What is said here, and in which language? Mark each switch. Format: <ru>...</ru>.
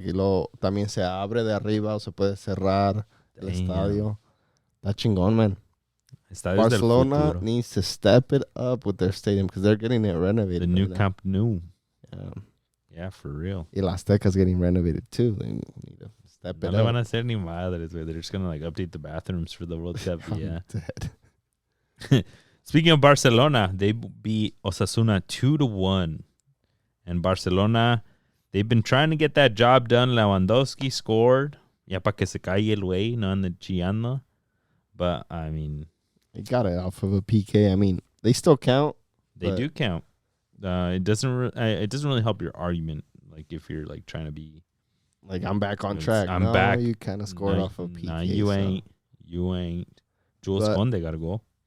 <es>Y luego también se abre de arriba o se puede cerrar el estadio. Está chingón, man.</es> <en>Barcelona needs to step it up with their stadium because they're getting it renovated. The new Camp Nou. Yeah. Yeah, for real.</en> <es>Y la</es> <en>Azteca's getting renovated too. They need to step it up.</en> <es>No le van a hacer ni madres, güey.</es> <en>They're just going to like update the bathrooms for the World Cup. Yeah. Speaking of Barcelona, they beat Osasuna 2-1. And Barcelona, they've been trying to get that job done. Lewandowski scored.</en> <es>Ya pa que se calle el güey, no ande chillando.</es> <en>But, I mean... They got it off of a PK. I mean, they still count. They do count. It doesn't really help your argument. Like, if you're, like, trying to be... Like, I'm back on track. I'm back. You kind of scored off of PK. Nah, you ain't. Jules Conde got a goal.</en>